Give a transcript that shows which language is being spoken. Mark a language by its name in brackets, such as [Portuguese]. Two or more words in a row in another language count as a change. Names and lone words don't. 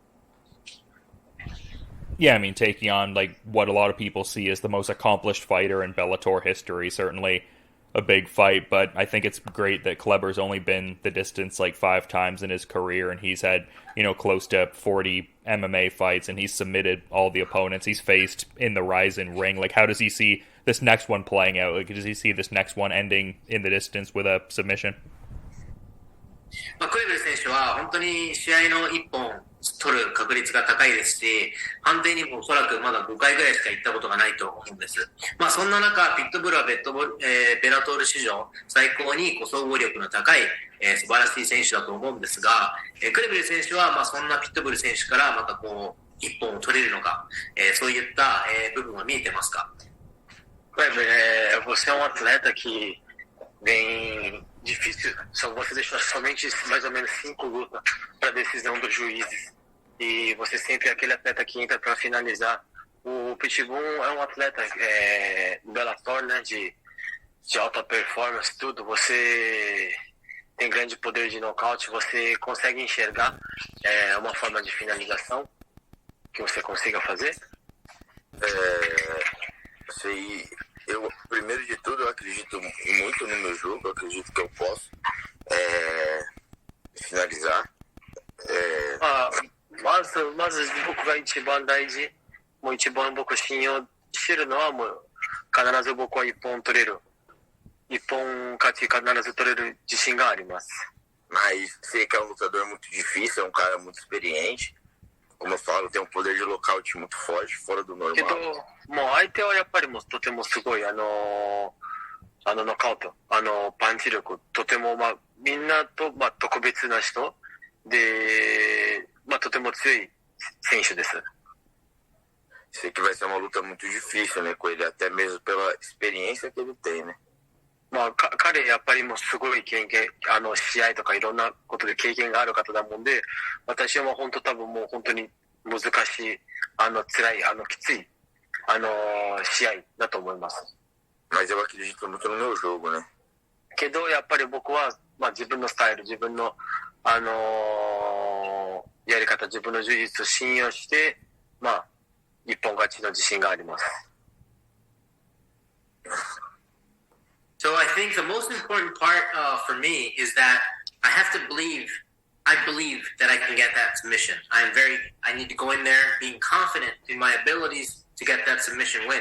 [English] Yeah, I mean, taking on like what a lot of people see as the most accomplished fighter in Bellator history, certainly a big fight, but I think it's great that Kleber's only been the distance like 5 times in his career, and he's had, close to 40 MMA fights, and he's submitted all the opponents he's faced in the Rizin ring. Like, how does he see this next one playing out? Like, does he see this next one ending in the distance with a submission? [Japanese] クレベル選手は本当に試合の1本取る確率が高いですし、判定にもおそらくまだ5回ぐらいしか行ったことがないと思うんです。そんな中、ピットブルはベラトール史上最高に総合力の高い、素晴らしい選手だと思うんですが、クレベル選手はそんなピットブル選手からまた1本を取れるのか、そういった、部分は見えてますか？ [Portuguese] Você é um atleta que vem difícil, só você deixou somente mais ou menos 5 lutas para decisão dos juízes e você sempre é aquele atleta que entra para finalizar. O Pitbull é um atleta Bellator, né, de alta performance, tudo. Você tem grande poder de nocaute, você consegue enxergar uma forma de finalização que você consiga fazer? Eu, primeiro de tudo, eu acredito muito no meu jogo, eu acredito que eu posso finalizar. [Japanese] まず僕が一番大事、もう一番僕信用してるのはもう必ず僕は一本取れる。一本勝ち必ず取れる自信があります。 [Portuguese] Mas sei que é um lutador muito difícil, é um cara muito experiente. Como eu falo, tem um poder de nocaute muito forte, fora do normal. [Japanese] けど、もう相手はやっぱりもうとてもすごい、ノカウト、パンチ力、とても、みんなと、特別な人で、とても強い選手です。 [Portuguese] Sei que vai ser uma luta muito difícil, né, com ele, até mesmo pela experiência que ele tem, né? [Japanese] 彼やっぱりもうすごい経験、試合とかいろんなことで経験がある方だもんで、私はもう本当多分もう本当に難しい、辛い、きつい、試合だと思います。 [Portuguese] Mas eu acredito muito no meu jogo, né? [Japanese] けどやっぱり僕は、自分のスタイル、自分の、やり方、自分の充実を信用して、一本勝ちの自信があります。 [English] So I think the most important part for me is that I have to believe that I can get that submission. I need to go in there being confident in my abilities to get that submission win.